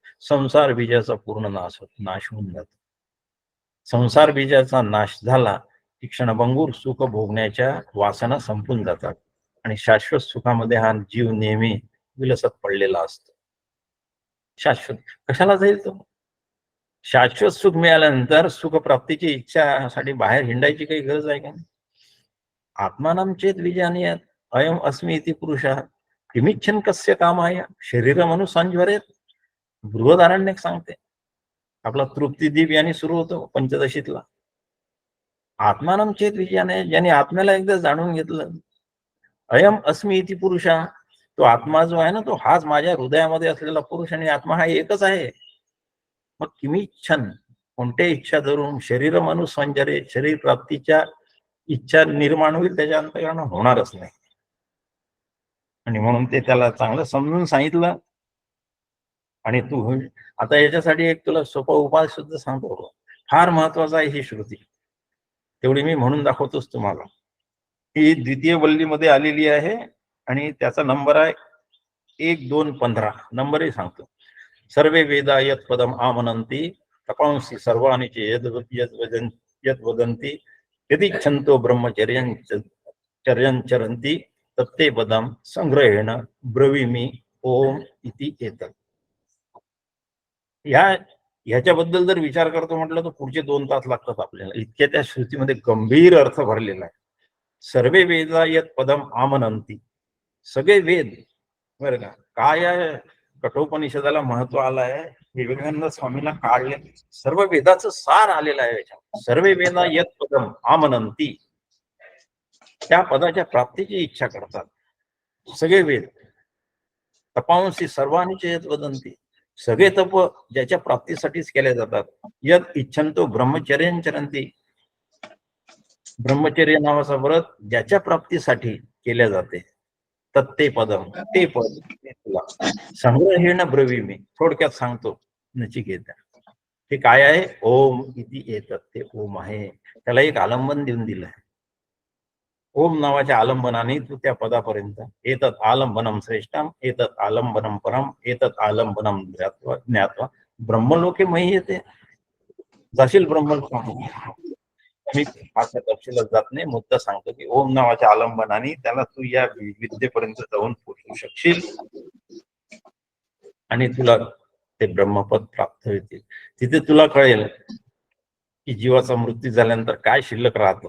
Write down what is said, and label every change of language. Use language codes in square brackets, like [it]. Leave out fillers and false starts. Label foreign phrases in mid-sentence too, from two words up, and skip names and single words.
[mr] संसार बीजाचा पूर्ण नाश होऊन जातो. संसार बीजाचा नाश झाला की क्षणभंगूर सुख भोगण्याच्या वासना संपून जातात, आणि शाश्वत सुखामध्ये हा जीव नेहमी विलसत पडलेला असतो. शाश्वत कशाला जाईल तो? शाश्वत सुख मिळाल्यानंतर सुख प्राप्तीची इच्छासाठी बाहेर हिंडायची काही गरज आहे का? [sa] आत्मानाम चेत विजानीयात, अयम अस्मि इति पुरुषः किमिच्छन कस्य कामाय शरीरमनुसंज्वरेत. [mr] बृहदारण्यक सांगते. आपला तृप्तिदीप याने सुरू होतो पंचदशीतला. [sa] आत्मानं चेत विजयाने, [mr] ज्याने आत्म्याला एकदा जाणून घेतलं, [sa] अयम अस्मि इति पुरुषा, [mr] तो आत्मा जो आहे ना, तो हाच माझ्या हृदयामध्ये असलेला पुरुष आणि आत्मा हा एकच आहे. मग किमीच्छन, कोणत्या इच्छा धरून शरीर मनुसंजरे, शरीर प्राप्तीच्या इच्छा निर्माण होईल त्याच्या अंतकरण होणारच नाही. आणि म्हणून ते त्याला चांगलं समजून सांगितलं. आणि तू आता याच्यासाठी एक तुला सोपा उपाय सुद्धा सांगतो. फार महत्वाचा आहे ही श्रुती, तेवढी मी म्हणून दाखवतोच तुम्हाला. ही द्वितीय वल्लीमध्ये आलेली आहे आणि त्याचा नंबर आहे 1-2-15. नंबरही सांगतो. [sa] सर्वे वेदा यत पदम आमनंती तपांसी सर्वाणि यद वदंती यदि छंतो ब्रह्मचर्यं चरंती तत्ते पदम संग्रहेण ब्रवीमि ओम इति एतत्. [mr] ह्याच्याबद्दल जर विचार करतो म्हटलं तर पुढचे 2 तास लागतात आपल्याला, इतक्या त्या श्रुतीमध्ये गंभीर अर्थ भरलेला आहे. [sa] सर्वे वेदा यत पदम आमनंती, [mr] सगळे वेद बरं का. काय आहे कठोपनिषदाला महत्व आलं आहे, विवेकानंद स्वामीला काढले, सर्व वेदाचं सार आलेलं आहे याच्यात. [sa] सर्वे वेदा यत पदम आमनंती, [mr] त्या पदाच्या प्राप्तीची इच्छा करतात सगळे वेद. [sa] तपांसी सर्वांनी यत वदंती, [mr] सगळे तप ज्याच्या प्राप्तीसाठीच केले जातात. [sa] यद इच्छंतो ब्रह्मचर्यं चरंती, [mr] ब्रह्मचर्य नावाचा व्रत ज्याच्या प्राप्तीसाठी केल्या जाते. [sa] तत्ते पदम, [mr] ते पद तुला [sa] संग्रहेण ब्रवीमि, [mr] थोडक्यात सांगतो नचिकेता. हे काय आहे? [sa] ओम इति एतत्, [mr] ते ओम आहे. त्याला एक आलंबन देऊन दिलं आहे. ओम नावाच्या आलंबनाने तू त्या पदापर्यंत, [sa] एतत् आलंबनम श्रेष्ठम, एतत् आलंबनम परम, एतत् आलंबनम ज्ञात्वा ब्रह्मलोके मह्यते. [mr] जाशील ब्रह्मलोकात. मी फारशा तपशिलात जात नाही, मुद्दा सांगतो की ओम नावाच्या आलंबनाने त्याला तू या विद्येपर्यंत जाऊन पोहोचू शकशील आणि तुला ते ब्रह्मपद प्राप्त होतील. तिथे तुला कळेल की जीवाचा मृत्यू झाल्यानंतर काय शिल्लक राहतं.